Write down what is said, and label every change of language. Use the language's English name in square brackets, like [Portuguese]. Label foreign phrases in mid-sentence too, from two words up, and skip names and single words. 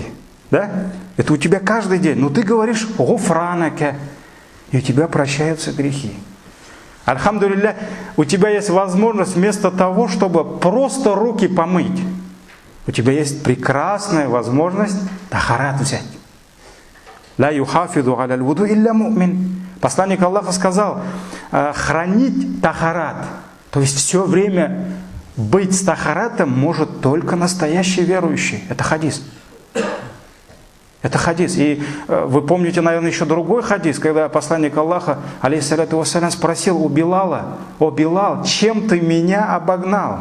[Russian] Да? Это у тебя каждый день. Но ты говоришь «Гуфранака», и у тебя прощаются грехи. Альхамдулилля, у тебя есть возможность вместо того, чтобы просто руки помыть, у тебя есть прекрасная возможность тахарат взять. [Arabic] «لا يحافظ على الوضوء إلا مؤمن». [Russian] Посланник Аллаха сказал, хранить тахарат, то есть все время быть с тахаратом может только настоящий верующий. Это хадис. Это хадис. И вы помните, наверное, еще другой хадис, когда посланник Аллаха, [Arabic] عليه الصلاة والسلام, [Russian] спросил у Билала: «О, Билал, чем ты меня обогнал?»